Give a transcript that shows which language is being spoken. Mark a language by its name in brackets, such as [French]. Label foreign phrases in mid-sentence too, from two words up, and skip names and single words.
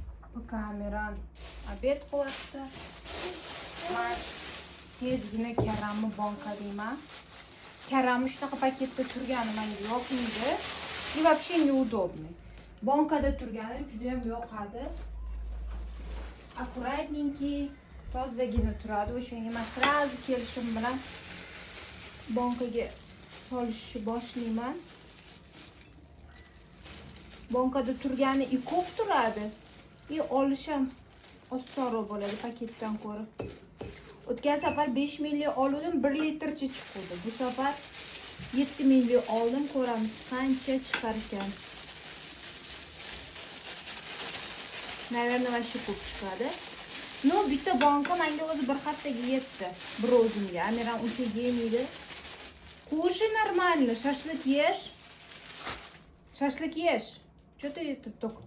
[Uzbek] Kameran obed qilyapti. Men tezgina karamni banka deyman. Karamni shunaqa paketda turgani menga yoqmaydi. [Russian] И вообще неудобный. [Uzbek] Bankada turgani juda ham yoqadi. Аккуратненький, tozagina turadi. O'shanga men sразу kelishim bilan bankaga solishni boshlayman. Bankada turgani ko'p turadi. Olish ham osonroq bo'ladi paketdan ko'ra. O'tgan safar 5 milli oldim, 1 litrcha chiqdi. Bu safar 7 milli oldim, ko'ramiz qancha chiqar ekan. [Russian] Naверное, вообще [Uzbek] ko'p chiqadi. No, bitta banka menga o'zi bir haftaga yetdi. Bir o'zimga. Amiram uncha yemaydi. [Russian] Кушай нормально, шашлык ешь. Шашлык ешь. Что ты это только кушаешь?